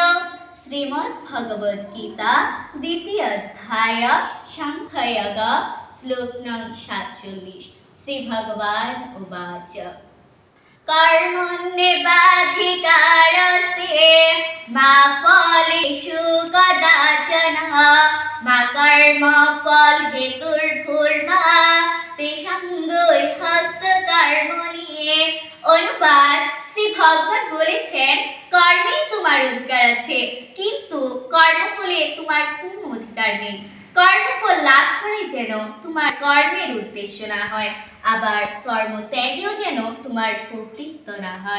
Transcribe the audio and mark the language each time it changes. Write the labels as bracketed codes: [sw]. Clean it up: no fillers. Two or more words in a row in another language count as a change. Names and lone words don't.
[sa] श्रीमद् भगवद गीता द्वितीय अध्याय सांख्य योग श्लोक नং 47 श्री भगवान उवाच कर्मण्येवाधिकारस्ते मा फलेषु कदाचन मा कर्मफल हेतुर्भुर्मा ते हस्तकर्मणि। [bn] অনুবাদ, শ্রী ভগবান বলেছেন কর্মে তোমার অধিকার আছে, কিন্তু কর্মফলে তোমার কোনো অধিকার নেই। কর্মফল লাভ করে যেন তোমার কর্মের উদ্দেশ্য না হয়, আবার কর্মত্যাগেও যেন তোমার প্রবৃত্ত না হয়।